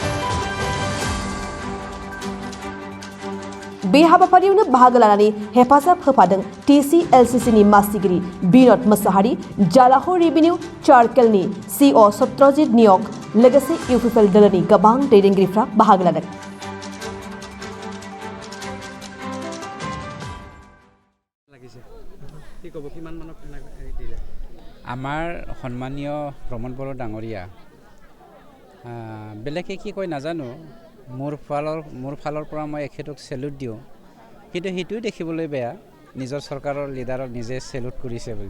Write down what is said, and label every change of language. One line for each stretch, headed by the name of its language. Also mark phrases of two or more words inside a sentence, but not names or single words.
Bodo: बे हाबाफारियावनो बाहागो लानानै हेफाजाब होफादों TCLCCनि मासिगिरि बिनोद मोसाहारि, जालाह रेभिनिउ सार्केलनि CO सत्यजित नियक, लोगोसे इउपिपिएल दोलोनि गोबां दैदेनगिरिफ्रा बाहागो लादों।
Assamese: আমাৰ সন্মানীয় প্ৰমোদ বড়ো ডাঙৰীয়া বেলেগে কি কয় নাজানো, মোৰ ফালৰ পৰা মই এখেতক চেলুট দিওঁ, কিন্তু সেইটোও দেখিবলৈ বেয়া নিজৰ চৰকাৰৰ লিডাৰক নিজে চেলুট কৰিছে বুলি।